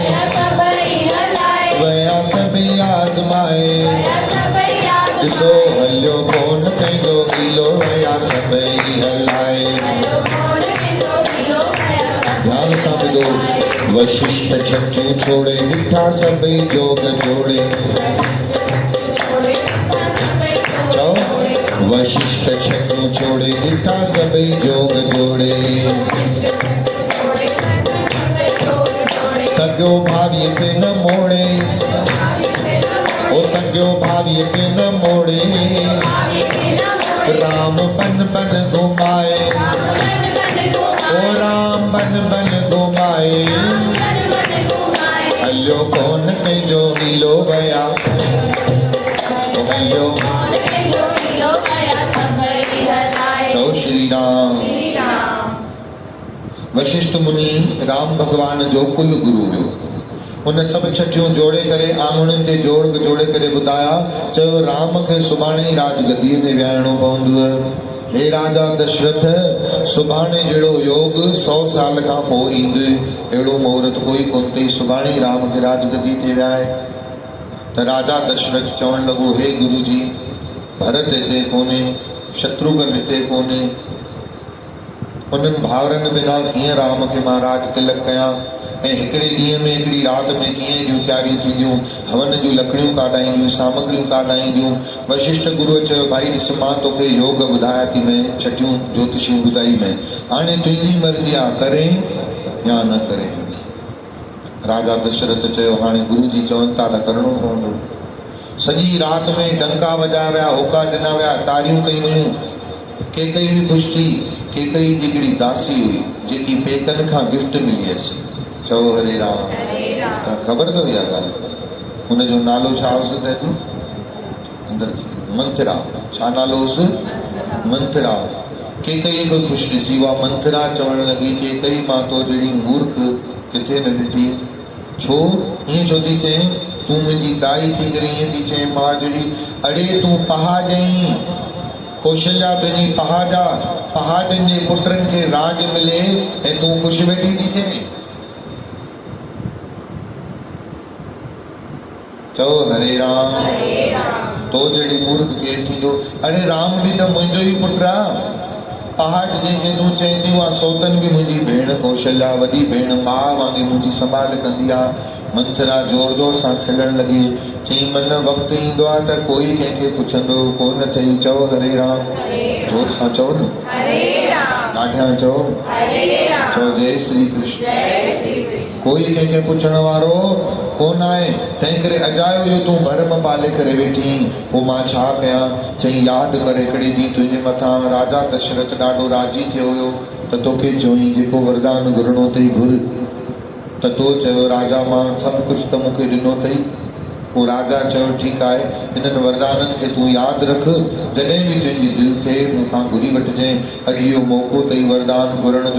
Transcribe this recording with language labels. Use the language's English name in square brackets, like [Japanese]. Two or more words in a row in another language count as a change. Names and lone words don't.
[Sindhi] वया सभई आज़माए, ॾिसो हलियो कोन कंहिंजो हीलो, वया सभई हलाए। ध्यान सां ॿुधो। वशिष्ठ छटियूं छोड़े, ॾिठा सभई जोग जोड़े। चओ वशिष्ठ छटियूं छोड़े, ॾिठा सभई जोग जोड़े। सॻियो भाभीअ खे न मोड़े, ओ सॻियो भाभीअ खे न मोड़े, राम बन बन घुमाए, ओ राम बन बन घुमाए, हलियो कोन कंहिंजो हीलो, वया हलियो। चओ श्री राम। वशिष्ठ मुनि राम भगवान जो कुल गुरु हुयो। उन सब छटियूं जोड़े करे, आंगुरनि ते जोड़ जोड़े करे ॿुधाया। चयो राम खे सुभाणे ई राजगद्दीअ ते विहारणो पवंदव। हे राजा दशरथ, सुभाणे जहिड़ो योग 100 साल खां पोइ ईंदे, अहिड़ो मुहूर्त कोई कोन अथई, सुभाणे ई राम खे राजगद्दी ते विहाए। त राजा दशरथ चवण लॻो, हे गुरु जी, भरत हिते कोन्हे, शत्रुघ्न हिते कोन्हे, उन्हनि भाउरनि बिना कीअं राम खे मां राज तिलक कयां, ऐं हिकिड़े ॾींहं में हिकिड़ी राति में कीअं जूं तयारियूं थींदियूं, हवन जूं लकड़ियूं काढाईंदियूं, सामग्रियूं काढाईंदियूं। वशिष्ठ गुरुअ चयो, भाई ॾिस, मां तोखे योग ॿुधाया थी, मैं छटियूं ज्योतिषियूं ॿुधाई मैं, हाणे तुंहिंजी मर्ज़ी आहे, करें या न करें। राजा दशरथ चयो, हाणे गुरु जी चवनि था त करिणो पवंदो। सॼी राति में डंका वॼाया विया, होका ॾिना विया, तारियूं कई वियूं। केकई बि ख़ुशि थी। केकई जी हिकिड़ी दासी हुई, जेकी पेकनि खां गिफ्ट मिली हुयसि। चओ हरे राम। त ख़बर अथव इहा ॻाल्हि? हुनजो नालो छा हुअसि दादी? अंदरि मंथरा। छा नालो हुअसि? मंथरा। केकई खे ख़ुशि ॾिसी उहा मंथरा चवणु लॻी, केकई मां तो जहिड़ी मूर्ख किथे न ॾिठी। छो ईअं छो थी चए? तूं मुंहिंजी दाई थी करे ईअं थी चए, मां जहिड़ी, अड़े तूं पहाजई, कौशल्या तुंहिंजी पहाजा, पहाजनि जे पुटनि खे राज मिले ऐं तूं ख़ुशि वेठी थी चए। चओ हरे राम। तो जहिड़ी मूर्ख केरु थींदो? अड़े राम बि त मुंहिंजो ई पुटु आहे। पहाज जंहिंखे तूं चईं थी, उहा सौतन बि मुंहिंजी भेण कौशल्या, वॾी भेण, माउ वांगुरु मुंहिंजी संभाल कंदी आहे। मंथरा जोर जोर सां खिलण लॻी, चई, मन वक़्तु ईंदो आहे त कोई कंहिंखे पुछंदो कोन अथई। चओ हरे राम। जोर सां चओ न, ॾाढियां चओ। चओ जय श्री कृष्ण। कोई कंहिंखे पुछण वारो कोन आहे। तंहिं करे अजायो जो तूं भरम पाले करे वेठी, पोइ मां छा कयां? चई, यादि कर हिकिड़े ॾींहुं तुंहिंजे मथां राजा दशरथ ॾाढो राज़ी थियो हुयो, त तोखे चयईं जेको वरदान घुरणो अथई घुर। त तो चयो, राजा मां सभु कुझु त मूंखे ॾिनो अथई। पोइ राजा चयो, ठीकु आहे, हिननि वरदाननि खे तूं यादि रख, जॾहिं बि तुंहिंजी दिलि थिए मूंखां घुरी वठिजांइ। अॼु इहो मौक़ो अथई वरदान घुरण जो।